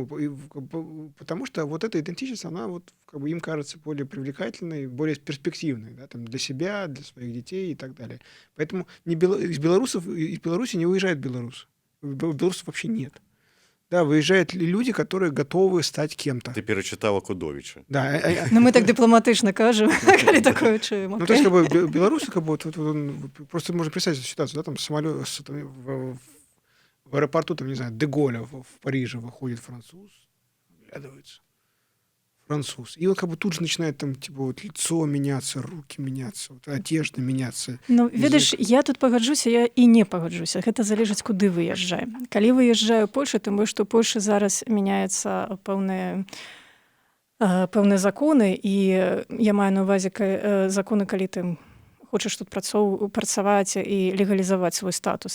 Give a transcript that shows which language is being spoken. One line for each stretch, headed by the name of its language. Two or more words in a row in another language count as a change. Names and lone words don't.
Russian: Потому что вот эта идентичность, она вот как бы им кажется более привлекательной, более перспективной, да, там, для себя, для своих детей и так далее. Поэтому из Беларуси не уезжают белорусы. Белорусов вообще нет. Да, выезжают люди, которые готовы стать кем-то. Ты перечитал Акудовича. Да,
Belarusian: Ну, мы так дипламатычна кажам, калі такое чуем.
Russian: ну, то есть, как бы, белорусы, как бы, вот просто можно представить эту ситуацию, да, там самолет в аэропорту, там, не знаю, Деголя в Париже выходит француз, оглядывается, француз. И он как бы тут же начинает там, типа, вот лицо меняться, руки меняться, вот, одежда меняться.
Belarusian: Ну, ведаеш, я тут пагаджуся, я і не пагаджуся. Гэта залежыць, куды выязджаем. Калі выязджаю ў Польшу, тым больш, што ў Польшы зараз мяняюцца пэўныя законы, і я маю на ўвазе законы, калі ты хочаш тут працаваць і легалізаваць свой статус.